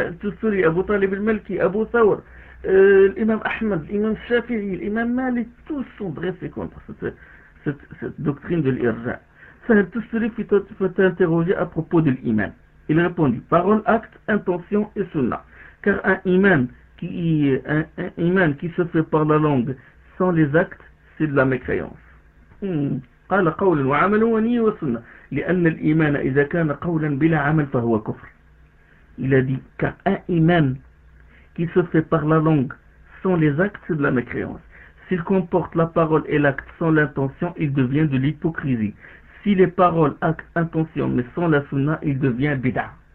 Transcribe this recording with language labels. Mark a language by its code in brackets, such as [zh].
[fr] Tusturi, Abu Talib al-Malki, Abu Thawr, l'imam Ahmad, l'imam Shafi'i, l'imam Malik, tous sont dressés contre cette doctrine de l'Irja. Tusturi fut interrogé à propos de l'imam. Il répondit, parole, acte, intention et sunnah. Car un imam qui se fait par la langue sans les actes, c'est de la mécréance. [ar] قال قول وعمل ونية وسنة لأن الإيمان إذا كان قولا بلا عمل فهو كفر. [fr] Il a dit qu'un imam qui se fait par la langue sans les actes, c'est de la mécréance. S'il comporte la parole et l'acte sans l'intention, il devient de l'hypocrisie. Si les paroles, actes, intentions, mais sans la sunna, il devient bid'a.